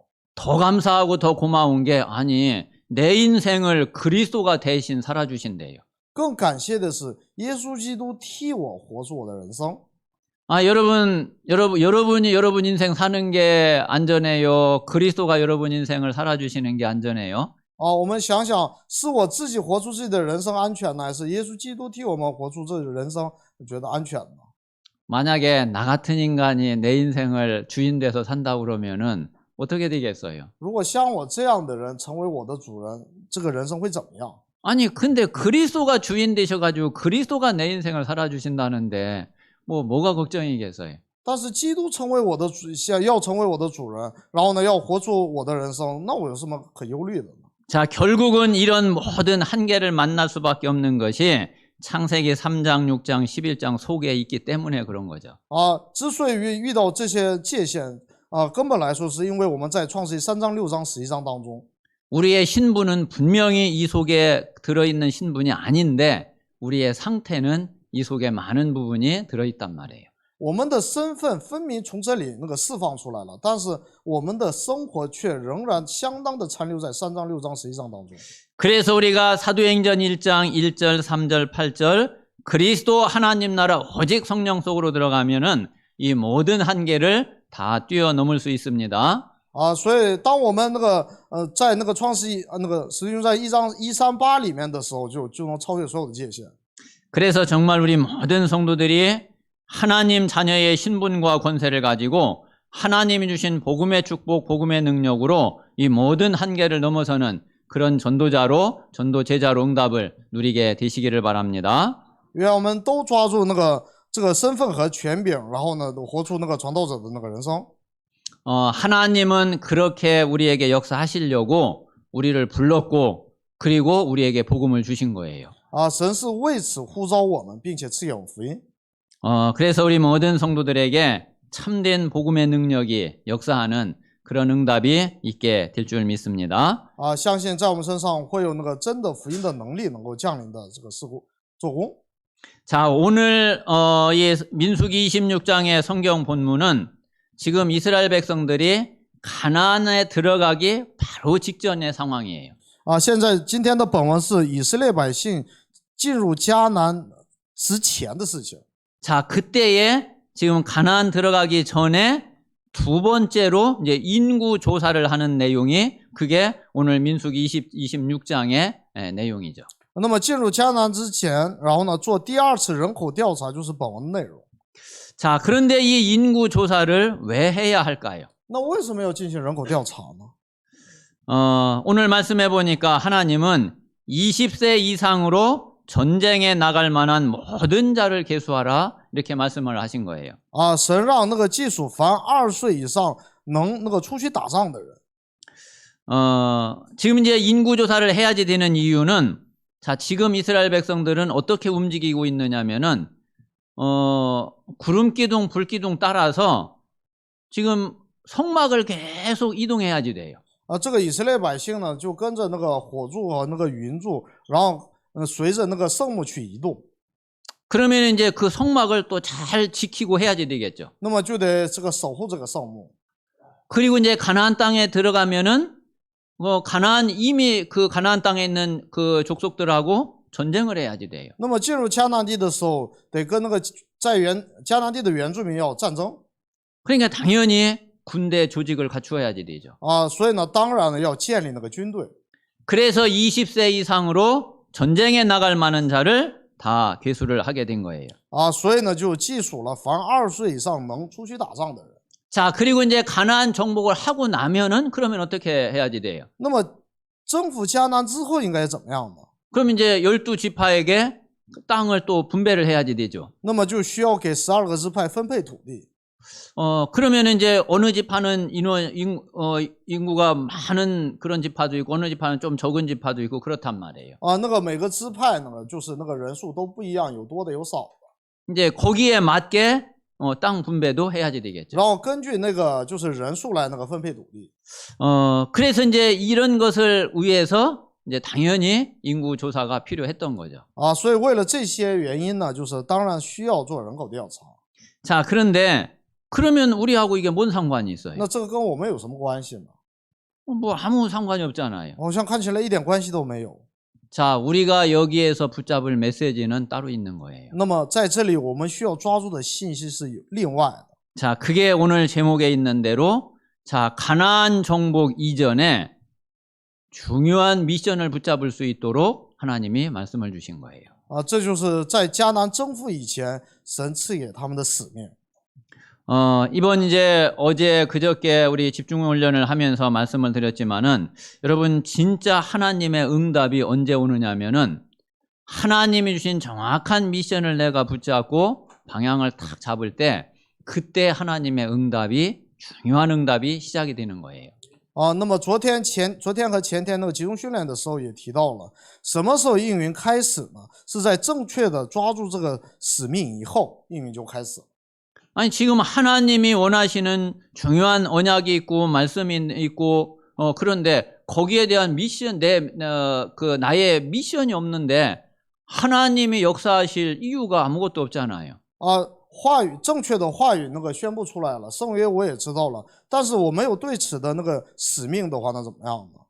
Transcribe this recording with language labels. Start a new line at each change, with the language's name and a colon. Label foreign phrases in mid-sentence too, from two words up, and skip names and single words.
Korean: 더 감사하고 더 고마운 게 아니 내 인생을 그리스도가 대신 살아주신대요.
Chinese: 更感谢的是，耶稣基督替我活出我的人生。
Korean: 여러분이 여러분 인생 사는 게 안전해요? 그리스도가 여러분 인생을 살아주시는 게 안전해요?
Chinese: 我们想想，是我自己活出自己的人生安全呢，还是耶稣基督替我们活出这人生觉得安全呢？
Korean: 만약에 나 같은 인간이 내 인생을 주인 돼서 산다 그러면은 어떻게 되겠어요?
Chinese: 如果像我这样的人成为我的主人，这个人生会怎么样？
Korean: 아니 근데 그리스도가 주인 되셔가지고 그리스도가 내 인생을 살아주신다는데 뭐가 걱정이겠어요?
Chinese: 但是基督成为我的要成为我的主人，然后呢要活出我的人生，那我有什么可忧虑的呢？
Korean: 자, 결국은 이런 모든 한계를 만날 수밖에 없는 것이 창세기 3장, 6장, 11장 속에 있기 때문에 그런 거죠.
Chinese: 之所以遇到这些界限根本来说是因为我们在创世记3章、6章、11章当中，
Korean: 우리의 신분은 분명히 이 속에 들어있는 신분이 아닌데 우리의 상태는 이 속에 많은 부분이 들어있단 말이에요.
Chinese: 我们的身份分明从这里那个释放出来了，但是我们的生活却仍然相当的残留在3章、6章、11章当中。
Korean: 그래서 우리가 사도행전 1장 1절, 3절, 8절 그리스도 하나님 나라 오직 성령 속으로 들어가면은 이 모든 한계를 다 뛰어넘을 수 있습니다.
Chinese: 所以当我们在那个创世纪使徒行传1章138里面的时候，就能超越所有的界限。
Korean: 그래서 정말 우리 모든 성도들이 하나님 자녀의 신분과 권세를 가지고 하나님이 주신 복음의 축복, 복음의 능력으로 이 모든 한계를 넘어서는 그런 전도자로, 전도 제자로 응답을 누리게 되시기를 바랍니다.
Chinese: 愿我们都抓住这个身份和权柄，然后呢，活出那个传道者的那个人生。
Korean: 하나님은 그렇게 우리에게 역사하시려고 우리를 불렀고 그리고 우리에게 복음을 주신 거예요.
Chinese: 神是为此呼召我们，并且赐给我们福音。
Korean: 그래서 우리 모든 성도들에게 참된 복음의 능력이 역사하는 그런 응답이 있게 될 줄 믿습니다.
Chinese: 相信在我们身上会有那个真的福音的能力能够降临的这个事故做工。
Korean: 자, 오늘 이 민수기 26장의 성경 본문은 지금 이스라엘 백성들이 가나안에 들어가기 바로 직전의 상황이에요.
Chinese: 现在今天的本文是以色列百姓进入迦南之前的事情。
Korean: 자, 그때에 지금 가나안 들어가기 전에 두 번째로 이제 인구 조사를 하는 내용이 그게 오늘 민수기 26장의 내용이죠.
Chinese: 那么进入迦南之前，然后呢做第2次人口调查，就是本文的内容。
Korean: 자, 그런데 이 인구 조사를 왜 해야 할까요?
Chinese: 那为什么要进行人口调查呢？
Korean: 오늘 말씀해 보니까 하나님은 20세 이상으로 전쟁에 나갈 만한 모든 자를 계수하라 이렇게 말씀을 하신 거예요.
Chinese: 神让那个技术凡20岁以上能那个出去打仗的人。
Korean: 지금 이제 인구 조사를 해야지 되는 이유는 자, 지금 이스라엘 백성들은 어떻게 움직이고 있느냐면은 구름 기둥, 불 기둥 따라서 지금 성막을 계속 이동해야지 돼요.
Chinese: 这个以色列百姓呢，就跟着那个火柱和那个云柱，然后随着那个圣幕去移动。
Korean: 그러면 이제 그 성막을 또 잘 지키고 해야지 되겠죠.
Chinese: 那么就得这个守护这个圣幕。
Korean: 그리고 이제 가나안 땅에 들어가면은 이미 그 가나안 땅에 있는 그 족속들하고 전쟁을 해야지 돼요.
Chinese: 那么进入迦南地的时候，得跟那个迦南地的原住民要战争。
Korean: 그러니까 당연히 군대 조직을 갖추어야지 되죠.
Chinese: 所以呢，当然呢要建立那个军队。
Korean: 그래서 20세 이상으로 전쟁에 나갈 만한 자를 다 계수를 하게 된 거예요.
Chinese: 所以呢就计数了凡20岁以上能出去打仗的人。
Korean: 자, 그리고 이제 가나안 정복을 하고 나면은 그러면 어떻게 해야지 돼요?
Chinese: 那么征服迦南之后应该怎么样呢？
Korean: 그럼 이제 12지파에게 땅을 또 분배를 해야지 되죠.
Chinese: 那么就需要给12个支派分配土地。
Korean: 그러면 이제 어느 지파는 인구가 많은 그런 지파도 있고 어느 지파는 좀 적은 지파도 있고 그렇단 말이에요.
Chinese: 那个每个支派呢，就是那个人数都不一样，有多的有少的。
Korean: 이제 거기에 맞게 땅 분배도 해야지 되겠죠.
Chinese: 然后根据那个就是人数来那个分配土地。
Korean: 그래서 이제 이런 것을 위해서 이제 당연히 인구 조사가 필요했던 거죠.
Chinese: 所以为了这些原因呢，就是当然需要做人口调查。
Korean: 자, 그런데 그러면 우리하고 이게 뭔 상관이 있어요?
Chinese: 那这个跟我们有什么关系呢？
Korean: 뭐 아무 상관이 없잖아요.
Chinese: 好像看起来一点关系都没有。
Korean: 자, 우리가 여기에서 붙잡을 메시지는 따로 있는 거예요.
Chinese: 那么在这里我们需要抓住的信息是另外的。
Korean: 자, 그게 오늘 제목에 있는 대로 자, 가나안 정복 이전에 중요한 미션을 붙잡을 수 있도록 하나님이 말씀을 주신 거예요.
Chinese: 这就是在迦南征服以前，神赐给他们的使命。
Korean: 이번 이제 어제 그저께 우리 집중 훈련을 하면서 말씀을 드렸지만은 여러분 진짜 하나님의 응답이 언제 오느냐면은 하나님이 주신 정확한 미션을 내가 붙잡고 방향을 탁 잡을 때 그때 하나님의 응답이 중요한 응답이 시작이 되는 거예요.
Chinese: 那么昨天和前天那个集中训练的时候也提到了，什么时候应允开始呢？是在正确的抓住这个使命以后，应允就开始。
Korean: 아니 지금 하나님이 원하시는 중요한 언약이 있고 말씀이 있고 그런데 거기에 대한 미션 나의 미션이 없는데 하나님이 역사하실 이유가 아무것도 없잖아요.
Chinese: 话语正确的话语那个宣布出来了，圣约我也知道了，但是我没有对此的那个使命的话，那怎么样呢？